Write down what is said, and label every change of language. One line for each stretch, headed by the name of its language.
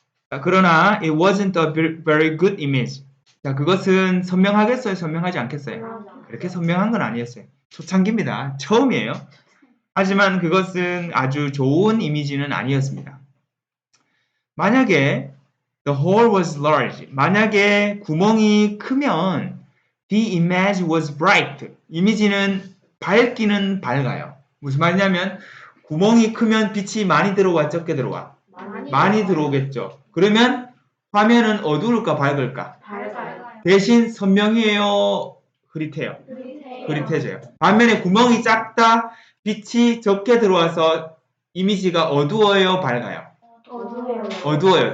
Korean: 자, 그러나
English: it wasn't a very good image.
Korean: 자, 그것은 선명하겠어요? 선명하지 않겠어요? 그렇게 선명한 건 아니었어요. 초창기입니다. 처음이에요. 하지만 그것은 아주 좋은 이미지는 아니었습니다. 만약에
English: the hole was large,
Korean: 만약에 구멍이 크면
English: the image was bright,
Korean: 이미지는 밝기는 밝아요. 무슨 말이냐면 구멍이 크면 빛이 많이 들어와 적게 들어와? 많이 들어오겠죠. 그러면 화면은 어두울까 밝을까? 밝아요. 대신 선명해요? 흐릿해요? 흐릿해져요. 반면에 구멍이 작다, 빛이 적게 들어와서 이미지가 어두워요? 밝아요? 어두워요.